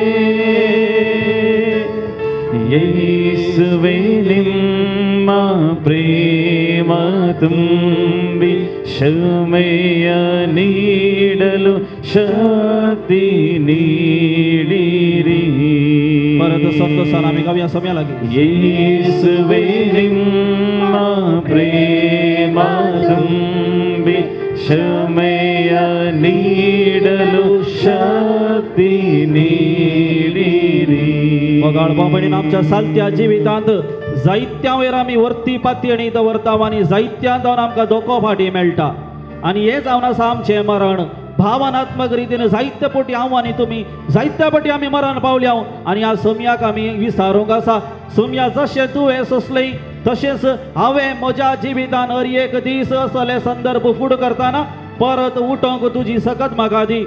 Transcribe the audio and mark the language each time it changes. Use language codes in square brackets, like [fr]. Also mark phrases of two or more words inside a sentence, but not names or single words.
[kn] ಯೇಸುವೇ ನಿಮ್ಮ ಪ್ರೇಮ ತುಂಬಿ ಕ್ಷಮೆಯ ನೀಡಲು ಶಕ್ತಿ ನೀಡಿರಿ. [kok] परत संतोषान आमी गावया सोम्या लागी. [kn] ಯೇಸುವೇ ನಿಮ್ಮ ಪ್ರೇಮ ತುಂಬಿ ಕ್ಷಮೆಯ ನೀಡಲು ಶಕ್ತಿ ನೀಡಿರಿ. [kok] मोगाळ बाबडीन आमच्या सालत्या जिवितांत जायत्या वेळार आमी वर्ती पातयणी दवरता आनी जायत्या जावन आमकां धोको फाटी मेळटा. आनी हे जावन आसा आमचें मरण. भावनात्मक रितीन जायते फावटी हांव आनी तुमी जायत्या फावटी आमी मरण पावल्या. आनी ह्या सोम्याक आमी विचारूंक आसा, सोम्या जशें तुवें सोंसलें तशेंच हांवें म्हज्या जिवितान हर एक दीस असले संदर्भ फूड करतना परत उठोंक तुजी सकत म्हाका दी.